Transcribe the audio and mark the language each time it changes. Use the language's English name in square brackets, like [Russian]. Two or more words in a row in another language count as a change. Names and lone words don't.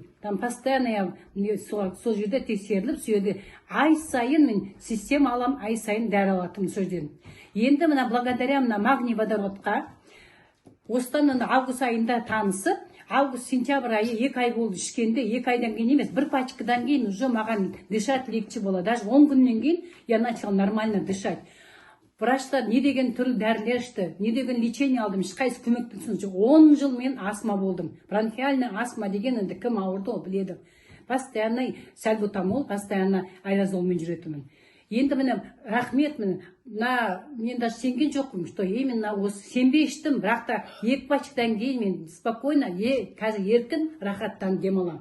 [Russian] Там постоянно [Kazakh] сол жерде тексеріліп, сол жерде ай сайын мен система алам, ай сайын дәрі алатым сол жерден. Енді мына благодаря мына магний водородқа осыдан август айында танысып, август-сентябрь айы 2 ай болды ішкенде, 2 айдан кейін емес, 1 пачкадан кейін уже маған [Russian] дышать легче [Kazakh] болады. [Russian] Даже [Kazakh] 10 күннен кейін [Russian] я начала нормально дышать. [Kazakh] Врачтар не деген түрлі дәрілер ішті, не деген лечение алдым, ешқайсы көмектесін жоқ. 10 жыл мен астма болдым. [Russian] Бронхиальный астма [Kazakh] деген енді кім ауырды ол біледі. Постоянно сальбутамол, постоянно аэрозолмен жүретімін. Енді міне рахмет, мен даже сенген жоқпын, [Russian] что именно [Kazakh] осы сенбей іштім, бірақ та 2 пачкадан кейін мен спокойно, қазір еркін рахаттан демалам.